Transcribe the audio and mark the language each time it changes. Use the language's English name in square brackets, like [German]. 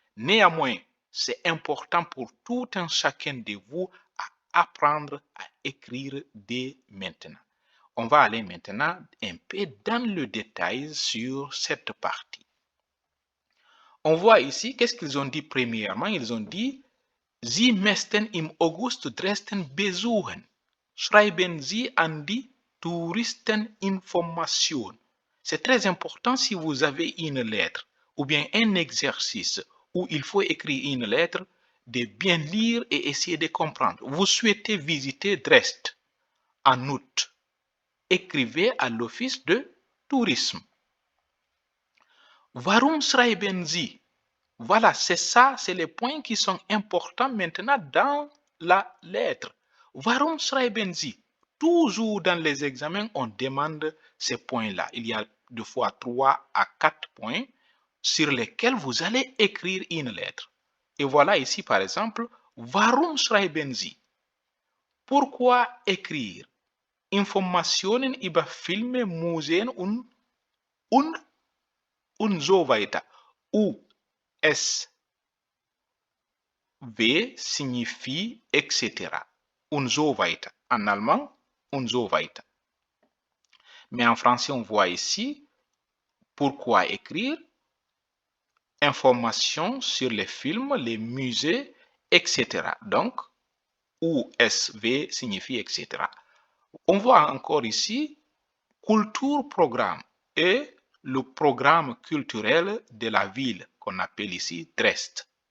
[French] Néanmoins, c'est important pour tout un chacun de vous à apprendre à écrire dès maintenant. On va aller maintenant un peu dans le détail sur cette partie. On voit ici, qu'est-ce qu'ils ont dit premièrement? Ils ont dit, [German] Sie möchten im August Dresden besuchen. Schreiben Sie an die Touristeninformation. [French] C'est très important si vous avez une lettre ou bien un exercice où il faut écrire une lettre, de bien lire et essayer de comprendre. Vous souhaitez visiter Dresde en août. Écrivez à l'office de tourisme. [German] Warum schreiben Sie? [French] Voilà, c'est ça, c'est les points qui sont importants maintenant dans la lettre. [German] Warum schreiben Sie? [French] Toujours dans les examens, on demande ces points-là. Il y a deux fois 3 à 4 points sur lesquels vous allez écrire une lettre. Et voilà ici, par exemple, [German] Warum schreiben Sie? [French] Pourquoi écrire? [German] Informationen über Filme, Museen und so weiter. [French] Où V signifie etc. [German] Und so weiter. [French] En allemand, [German] und so weiter. [French] Mais en français, on voit ici pourquoi écrire informations sur les films, les musées, etc. Donc, USV signifie etc. On voit encore ici Kulturprogramm et le programme culturel de la ville qu'on appelle ici Dresde.